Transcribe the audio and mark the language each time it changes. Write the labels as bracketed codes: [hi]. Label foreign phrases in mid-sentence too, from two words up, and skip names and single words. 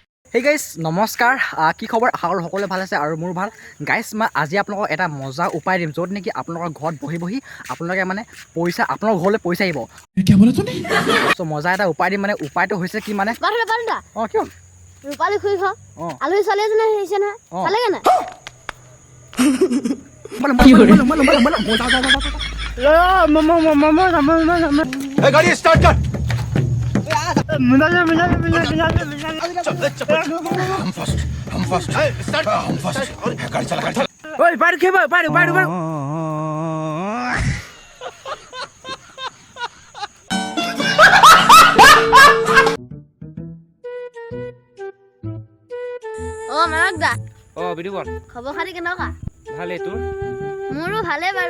[en] Hey guys, [as] নমস্কাৰ কি খবৰ আশা কৰোঁ সকলোৱে ভাল আছে আৰু মোৰ ভাল গাইজ মই আজি আপোনালোকক এটা মজা উপায় দিম য'ত নেকি আপোনালোকৰ ঘৰত বহি বহি আপোনালোকে মানে পইচা আপোনালোকৰ ঘৰলৈ পইচা আহিব চ' মজা এটা উপায় দিম মানে উপায়টো হৈছে কি মানে অঁ কিয় ৰূপালী খুৰি ঘৰ আলহী ছোৱালী এজনী আহিছে নহয় চালেগে নাই [hi] गाड़ी स्टार्ट कर हम फर्स्ट स्टार्ट हम फर्स्ट गाड़ी चला ओए बाहर के बाहर [as] অ মানক দা অ বিদুবন খবৰ খাতি কেনেকুৱা ভালে তোৰ মোৰো ভালে বাৰু